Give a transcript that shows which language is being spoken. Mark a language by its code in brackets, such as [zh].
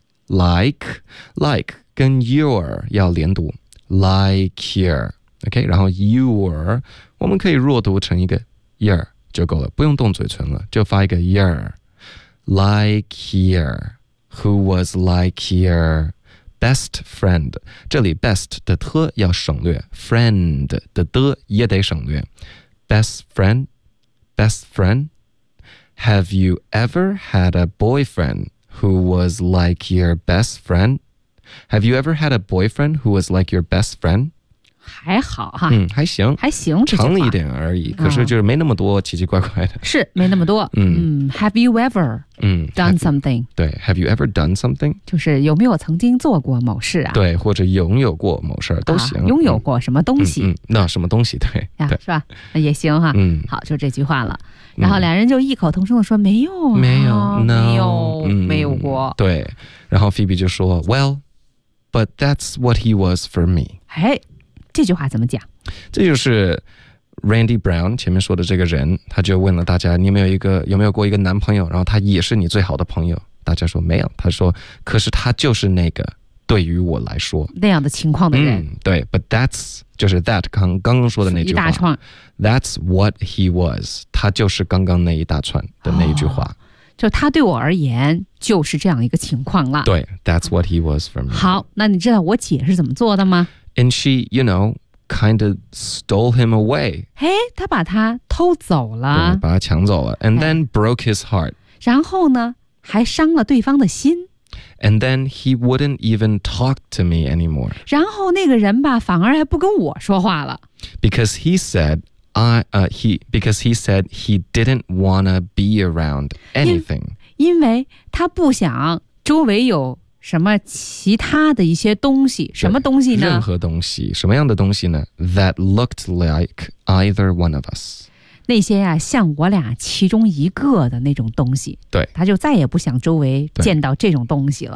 [zh] Like 跟 your 要连读 ，like your， OK， 然后 your 我们可以弱读成一个 your 就够了，不用动嘴唇了，就发一个 your， like your， [en] who was like your best friend， [zh] 这里 best 的特要省略 ，friend 的的也得省略 ，best friend， [en] have you ever had a boyfriend？ Who was like your best friend? Have you ever had a boyfriend who was like your best friend? [zh] 还好哈，还行，还行，长了一点而已、可是就是没那么多奇奇怪怪的，是没那么多。 [en] Have you ever done something? Have, 对 ，Have you ever done something? [zh] 就是有没有曾经做过某事啊？对，或者拥有过某事都行、拥有过什么东西？那什么东西？对，是吧？也行哈。好，就这句话了。然后两人就异口同声地说没有、 [en] No, [zh] 没有、没有过。对，然后 Phoebe 就说 [en] Well, but that's what he was for me. [zh] 这句话怎么讲？这就是 Randy Brown 前面说的这个人，他就问了大家，你有没有一个，有没有过一个男朋友，然后他也是你最好的朋友，大家说没有，他说可是他就是那个对于我来说那样的情况的人、对 [en] but that's [zh] 就是 that 刚刚说的那句话一大串 [en] that's what he was [zh] 他就是刚刚那一大串的那一句话、就他对我而言就是这样一个情况了 [en] 对 that's what he was for me [zh] 好那你知道我姐是怎么做的吗 [en] and she you know kind of stole him away [zh] 嘿他把他偷走了对把他抢走了 [en] and then broke his heart [zh] 然后呢还伤了对方的心 [en] And then he wouldn't even talk to me anymore. [zh] 然后那个人吧，反而还不跟我说话了。 [en] Because he said he didn't wanna be around anything. [zh] 因为他不想周围有什么其他的一些东西，什么东西呢？任何东西，什么样的东西呢 ？ [en] That looked like either one of us. [zh] 那些呀、像我俩其中一个的那种东西。对。他就再也不想周围见到这种东西了。